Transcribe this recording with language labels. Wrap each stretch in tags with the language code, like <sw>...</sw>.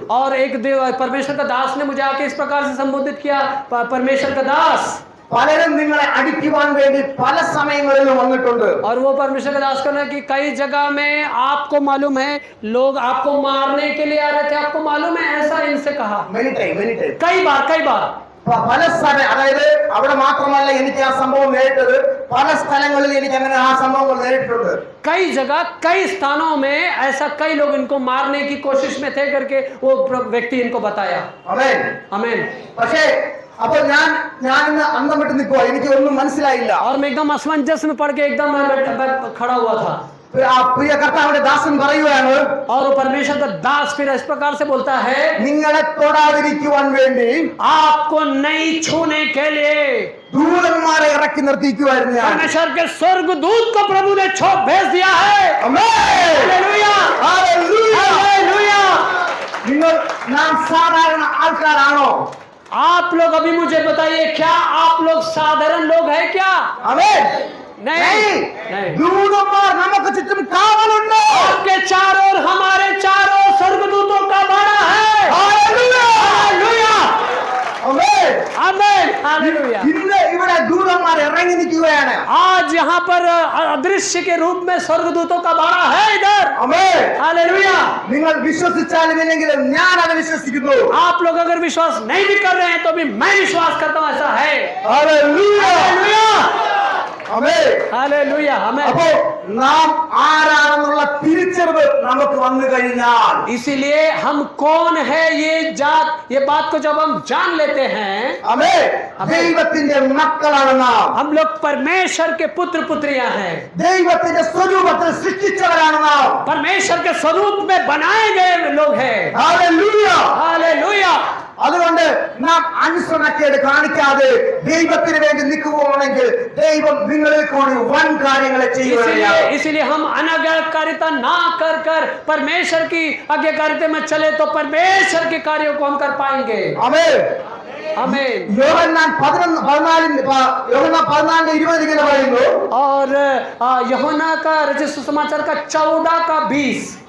<hi>और एक परमेश्वर का दास ने मुझे आके इस प्रकार से संबोधित किया, परमेश्वर का दास.</hi> <ml>പലരും നിങ്ങളെ അടിക്കുവാൻ വേണ്ടി പല സമയങ്ങളിലും വന്നിട്ടുണ്ട്.</ml> <hi>और वो परमेश्वर का दास कहना कि कई जगह में आपको मालूम है लोग आपको मारने के लिए आ रहे थे, आपको मालूम है, ऐसा इनसे कहा.</hi> <en>many time</en> <hi>कई बार</hi> <ml>പല സമയം അതായത് അവിടെ മാത്രമല്ല എനിക്ക് ആ സംഭവം നേരിട്ടത്, പല സ്ഥലങ്ങളിൽ എനിക്ക് അങ്ങനെ ആ സംഭവങ്ങൾ നേരിട്ടുണ്ട്.</ml> <hi>कई जगह कई स्थानों में ऐसा कई लोग इनको मारने की कोशिश में थे करके वो व्यक्ति इनको बताया.</hi> <ml>ആമേൻ.</ml> <hi>आमीन.</hi> <ml>പക്ഷേ അപ്പോൾ ഞാൻ ഇന്ന് അന്തം വിട്ട് നിൽക്കുക. എനിക്ക് ഒന്നും മനസ്സിലായില്ല.</ml> <hi>और मैं एकदम असमंजस में पड़ के एकदम मैं खड़ा हुआ था.</hi> <ml>ആ പ്രിയ കർത്താവിന്റെ ദാസൻ പറയുകയാണ്</ml> <hi>और वो परमेश्वर का दास फिर इस प्रकार से बोलता है</hi> <ml>നിങ്ങളെ തൊടാതിരിക്കുവാൻ വേണ്ടി</ml> <hi>आपको नहीं छूने के लिए</hi> <ml>ദൂതന്മാരെ ഇറക്കി നിർത്തിക്കുവായിരുന്നു ഞാൻ.</ml> <hi>परमेश्वर के स्वर्गदूत को प्रभु ने भेज दिया है.</hi> <ml>ആമേൻ.</ml> <hi>हालेलुया.</hi> <ml>ഹല്ലേലൂയ.</ml> <hi>हालेलुया.</hi> <ml>നിങ്ങൾ നാം സാധാരണ ആൾക്കാരാണോ?</ml> <hi>आप लोग अभी मुझे बताइए क्या आप लोग साधारण लोग हैं क्या?</hi> <ml>ആമേൻ.</ml> <hi>नहीं.</hi> <ml>ദൂതന്മാർ നമുക്ക് ചുറ്റും കാവലുണ്ട്.</ml> <hi>आपके चारों ओर हमारे चारों स्वर्गदूतों का बाड़ा है.</hi> <ml>ഹല്ലേലൂയ.</ml> <hi>हालेलुया.</hi> <ml>ആമേൻ.</ml> <hi>आमीन. हालेलुया.</hi> <ml>ഇന്ന് ഇവിടെ ദൂതന്മാർ ഇറങ്ങി നിൽക്കുകയാണ്.</ml> <hi>आज यहाँ पर अदृश्य के रूप में स्वर्गदूतों का बाड़ा है इधर.</hi> <ml>ആമേൻ.</ml> <hi>हालेलुया.</hi> <ml>നിങ്ങൾ വിശ്വസിച്ചാലും ഇല്ലെങ്കിലും ഞാൻ അത് വിശ്വസിക്കുന്നു.</ml> <hi>आप लोग अगर विश्वास नहीं भी कर रहे हैं तो भी मैं विश्वास करता हूँ ऐसा है.</hi> <ml>ഹല്ലേലൂയ.</ml> <hi>हालेलुया.</hi> <ml>ആമേൻ.</ml> <hi>हालेलुया. आमीन.</hi> <ml>അപ്പോ നാം ആരാണെന്നുള്ള തിരിച്ചറിവ് നമുക്ക് വന്നു കഴിഞ്ഞാൽ</ml> <hi>इसीलिए हम कौन है ये बात को जब हम जान लेते हैं,</hi> <ml>ആമേൻ. ദൈവത്തിന്റെ മക്കളാണ് നാം.</ml> <hi>हम लोग परमेश्वर के पुत्र पुत्रियां हैं.</hi> <ml>ദൈവത്തിന്റെ സ്വരൂപത്തിൽ സൃഷ്ടിച്ചവരാണ് നാം.</ml> <hi>परमेश्वर के स्वरूप में बनाए गए लोग हैं.</hi> <ml>ഹല്ലേലൂയ.</ml> <hi>हालेलुया.</hi> <ml>അതുകൊണ്ട് നാം അനുസരണക്കേട് കാണിക്കാതെ ദൈവത്തിന് വേണ്ടി നിൽക്കുകയാണെങ്കിൽ ദൈവം നിങ്ങളിൽ കൂടി വൻ കാര്യങ്ങളെ ചെയ്യുകയാണ്.</ml> <hi>इसीलिए हम अनाज्ञाकारिता ना कर परमेश्वर की आज्ञाकारिता में चले तो परमेश्वर के कार्यों को हम कर पाएंगे.</hi> <ml>ആമേൻ.</ml> <hi>आमीन.</hi> <ml>യോഹന്നാൻ 14:20 ഇങ്ങനെ പറയുന്നു.</ml> <hi>और यूहन्ना का रचित सुसमाचार का 14 का 20</hi>